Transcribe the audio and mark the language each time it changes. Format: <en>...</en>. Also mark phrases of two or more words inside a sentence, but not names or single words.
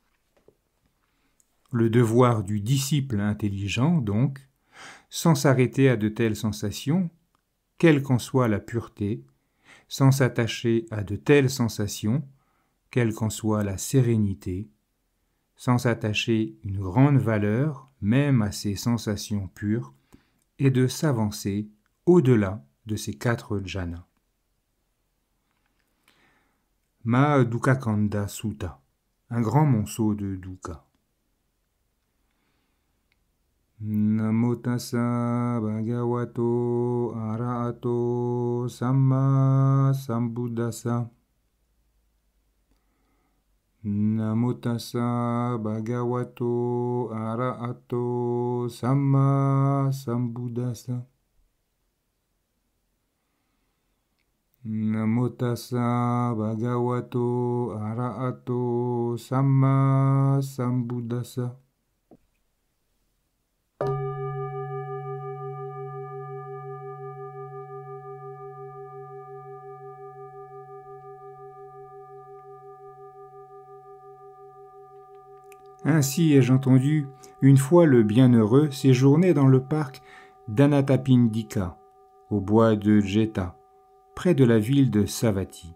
<fr>Le devoir du disciple intelligent, donc, sans s'arrêter à de telles sensations, quelle qu'en soit la pureté, sans s'attacher à de telles sensations, quelle qu'en soit la sérénité, sans attacher une grande valeur même à ces sensations pures, et de s'avancer au-delà de ces 4 jhanas. Mahadukkhakhanda Sutta, un grand monceau de dukkha.</fr> <pi>Namo tassa bhagavato arahato samma sambuddhassa. Namo tassa bhagavato arahato samma sambuddhassa. Namo tassa bhagavato arahato samma sambuddhassa.</pi> <fr>Ainsi ai-je entendu une fois le bienheureux séjourner dans le parc d'Anathapindika, au bois de Jeta, près de la ville de Savatthi.</fr>